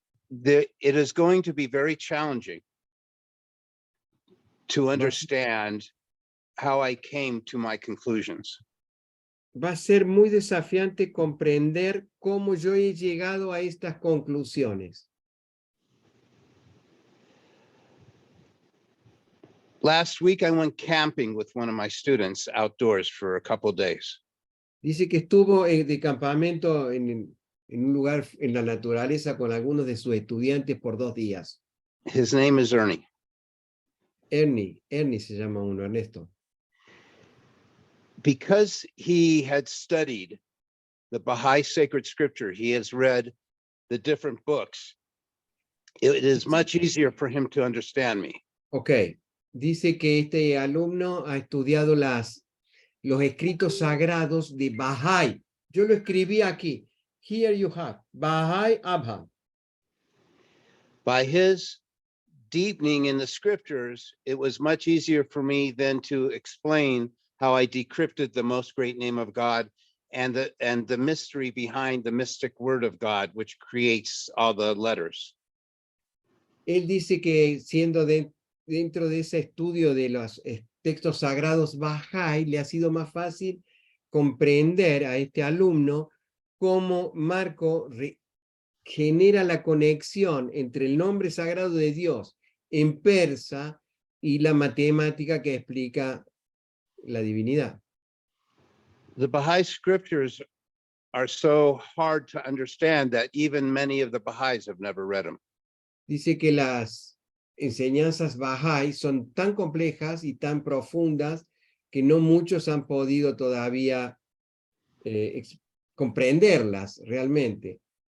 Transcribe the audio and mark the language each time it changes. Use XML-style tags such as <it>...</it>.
<en>It is going to be very challenging to understand how I came to my conclusions.</en> <es>va a ser muy desafiante comprender cómo yo he llegado a estas conclusiones.</es> <en>Last week, I went camping with one of my students outdoors for a couple of days.</en> <es>Dice que estuvo de campamento en un lugar en la naturaleza con algunos de sus estudiantes por 2 días.</es> <en>His name is Ernie.</en> <es>Ernie se llama uno, Ernesto.</es> <en>Because he had studied the Baha'i sacred scripture, he has read the different books. It is much easier for him to understand me.</en> <es>Ok, dice que este alumno ha estudiado los escritos sagrados de Baha'i. Yo lo escribí aquí.</es> <en>Here you have Baha'i Abha. By his deepening in the scriptures, it was much easier for me then to explain how I decrypted the most great name of God and the mystery behind the mystic word of God, which creates all the letters.</en> <es>Él dice que siendo dentro de ese estudio de los textos sagrados Baha'i, le ha sido más fácil comprender a este alumno cómo Marko genera la conexión entre el nombre sagrado de Dios en persa y la matemática que explica la divinidad.</es> <en>The Baha'i scriptures are so hard to understand that even many of the Baha'is have never read them.</en> <es>Dice que las enseñanzas Baha'i son tan complejas y tan profundas que no muchos han podido todavía comprenderlas realmente.</es>